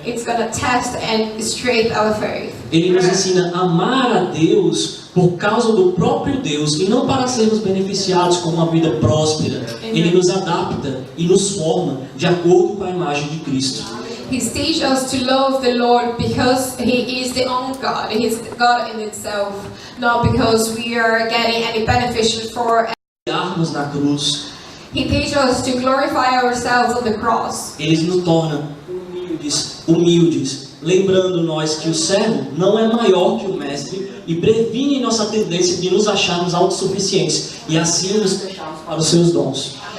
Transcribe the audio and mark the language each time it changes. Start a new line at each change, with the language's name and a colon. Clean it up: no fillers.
English: It's going to test and strengthen our faith.
Portuguese: Ele nos ensina a amar a Deus por causa do próprio Deus e não para sermos beneficiados com uma vida próspera. Ele nos adapta e nos forma de acordo com a imagem de Cristo.
English: He teaches us to love the Lord because He is the own God. He is God in itself, not because we are getting any benefit for.
Portuguese: Olharmos na cruz.
English: He teaches us to glorify ourselves on the cross.
Portuguese: Ele nos torna humildes, humildes, lembrando nós que o servo não é maior que o mestre e previne nossa tendência de nos acharmos autossuficientes e assim nos fecharmos para os seus dons.